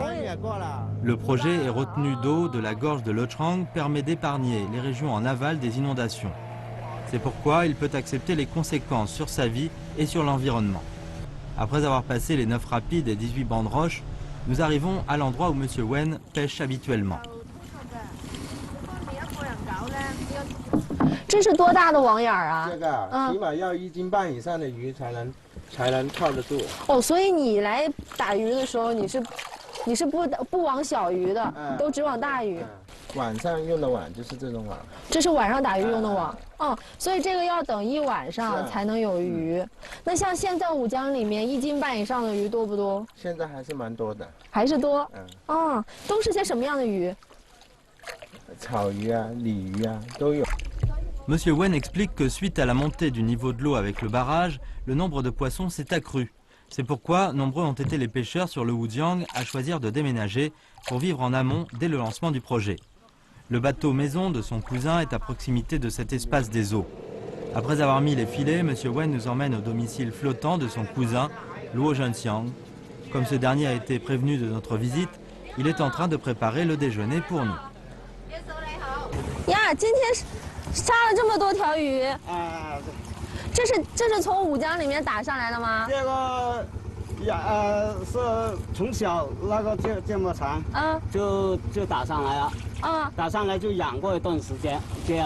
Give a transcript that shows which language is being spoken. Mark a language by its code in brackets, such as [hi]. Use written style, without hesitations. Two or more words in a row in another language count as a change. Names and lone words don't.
[fr] Le projet et retenue d'eau de la gorge de Lechang permet d'épargner les régions en aval des inondations. C'est pourquoi il peut accepter les conséquences sur sa vie et sur l'environnement. Après avoir passé les 9 rapides et 18 bancs de roches, nous arrivons à l'endroit où Monsieur Wen pêche habituellement. [zh] 这是多大的网眼啊？这个起码要1斤半以上的鱼才能靠得住。哦，所以你来打鱼的时候，你是你是不网小鱼的，都只网大鱼。晚上用的网就是这种网。这是晚上打鱼用的网。所以这个要等一晚上才能有鱼。那像现在五江里面1斤半以上的鱼多不多？现在还是蛮多的。还是多。都是些什么样的鱼？草鱼啊、鲤鱼啊都有。 [fr] Monsieur Wen explique que suite à la montée du niveau de l'eau avec le barrage, le nombre de poissons s'est accru. C'est pourquoi nombreux ont été les pêcheurs sur le Wujiang à choisir de déménager pour vivre en amont dès le lancement du projet. Le bateau maison de son cousin est à proximité de cet espace des eaux. Après avoir mis les filets, Monsieur Wen nous emmène au domicile flottant de son cousin, Luo Zhenxiang. Comme ce dernier a été prévenu de notre visite, il est en train de préparer le déjeuner pour nous. [zh] 呀，今天杀了这么多条鱼。这是从五江里面打上来的吗？这个是从小那个这么长，就打上来了。打上来就养过一段时间，这样。